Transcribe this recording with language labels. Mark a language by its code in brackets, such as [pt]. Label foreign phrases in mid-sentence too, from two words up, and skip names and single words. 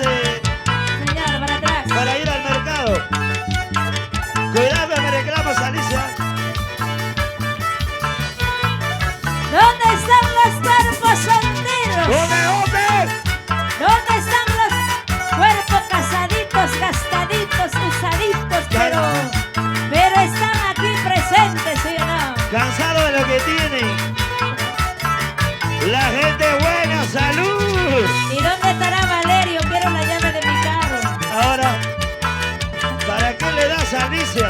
[es] Señor, para atrás. para ir al mercado. Cuidado, me reclamas, Alicia. ¿Dónde están los cuerpos solteros? ¡Dónde? ¿Dónde están los cuerpos casaditos, gastaditos, usaditos? Pero están aquí presentes, ¿sí o no? Cansado de lo que tienen. La gente buena, salud. ¿Y dónde estará Valerio? Quiero la llave de mi carro. Ahora, ¿para qué le das, Alicia?